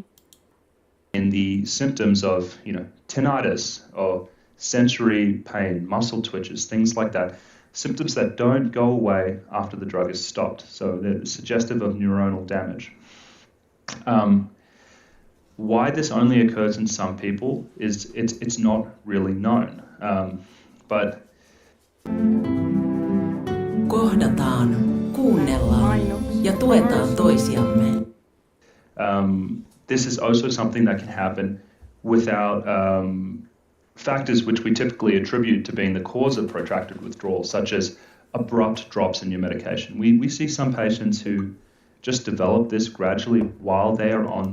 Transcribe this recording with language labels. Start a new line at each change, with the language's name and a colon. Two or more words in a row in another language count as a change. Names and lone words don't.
English: In the symptoms of, tinnitus or sensory pain, muscle twitches, things like that, symptoms that don't go away after the drug is stopped. So they're suggestive of neuronal damage. Why this only occurs in some people is it's not really known. But
Finnish: kohdataan, kuunnellaan ja tuetaan toisiamme.
English: This is also something that can happen without factors which we typically attribute to being the cause of protracted withdrawal, such as abrupt drops in your medication. We see some patients who just develop this gradually while they are on.